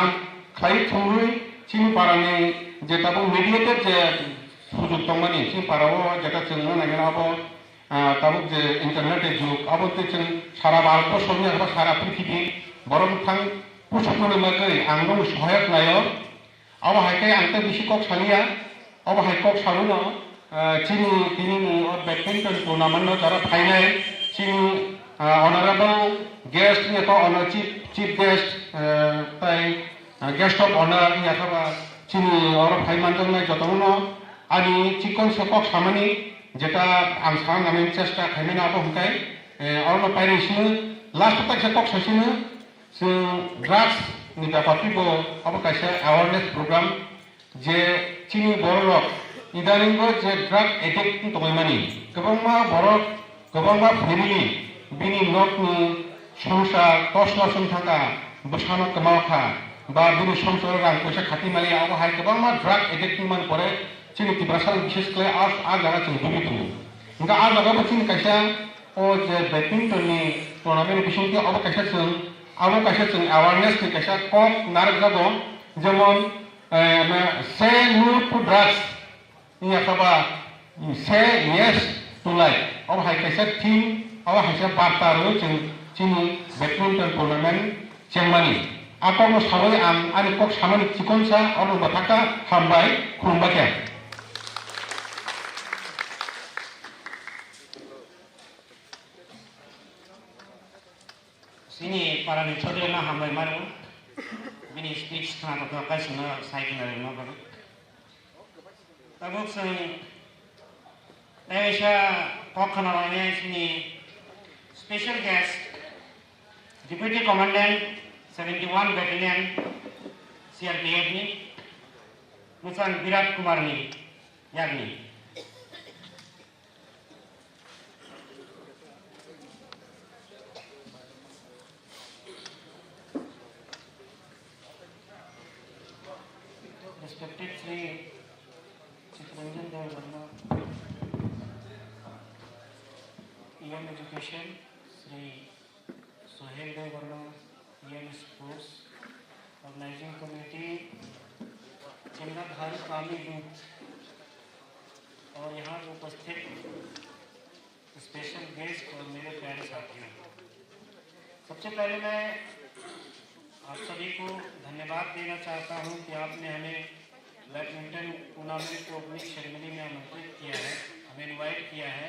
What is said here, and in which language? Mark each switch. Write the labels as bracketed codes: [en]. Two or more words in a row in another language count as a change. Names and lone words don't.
[brx] खालाय थुंरुय जोंनि पारानि जे दाबो मिडिएटेड जे सुजुग दंमानि जोंनि पाराव जेटा जोंनो नायगोनाबो दाबो जे इंटरनेट जुग आबो जों सारा भारतबर्षनि एबा सारा पृथ्वी बरमथां पुसुखनो मगै आंनो सहायक नायो आव हायखाय आंते बिसि कक सालिया आव हाय कक सालुनो चिनी दिनैनि बैडमिंटन टूर्नामेंट जरा फाइनाल चिनी [en] honourable guest [brx] याथ ऑनर [en] chief guest [brx] ताई [en] guest of honour [brx] याथबा चिनी और फाइमानजोंनाय जतनो आनि चिकन सकक सामानि जेटा आं साननानै चेष्टा खालामनाबो हमखाय और पाइरेसिनो लास्ट तक सकक सासिनो जों ड्राग्स नि बापातिबो अब कायसे [en] awareness program [brx] जे चिनी बर'क इदानींबो जे [en] drug addict [brx] दंमानि गोबांमा बर' गोबांमा फेमिलि बिनि न'खनि संसार तसनसन थाका बसानो कमाखा बा बिनि संसार रां पैसा खाति मालि आव हाय गोबांमा [en] drug addict [brx] मान परे चिनि तिब्रासाल विशेष क्ले आ जागा जों दुबि दङ ओंखा आ जागाबो चिनि कायसा ओ जे बैडमिंटननि टूर्नामेंट बिसिंखौ अब कायसा जों अवेयरनेस नि कायसा कक नारक जागो जेमन [en] say no to drugs [brx] याखबा [en] say yes to life [brx] अब हाय कायसा टीम अब हायसा बार्तारो जों चिनि [en] badminton tournament [brx] चेंमानि आकनो साबै आं आनि कक सामानि चिकनसा और बाथाका हामबाय खुलुमबाय सिनि पारानि छोड्रेना हामबाय मारो बिनि स्पीच खानाखौ गासिनो साइकिनारि नगरो तबुक जों दायसा कक खानानै सिनि [en] special guest Deputy Commandant 71 Battalion CRPF [brx] ni Nusan Virat Kumar ni Yagni. [en] Respected Sri Chittaranjan Dev Verma, EM Education, Sri Sohail Dev Verma, EM Sports, Organizing Committee, [hi] चेंगराधारी कामी यूथ और यहाँ उपस्थित [en] special guest [hi] और मेरे प्यारे साथियों, सबसे पहले मैं आप सभी को धन्यवाद देना चाहता हूँ कि आपने हमें [en] badminton tournament [hi] के [en] opening ceremony [hi] में आमंत्रित किया है, हमें इनवाइट किया है।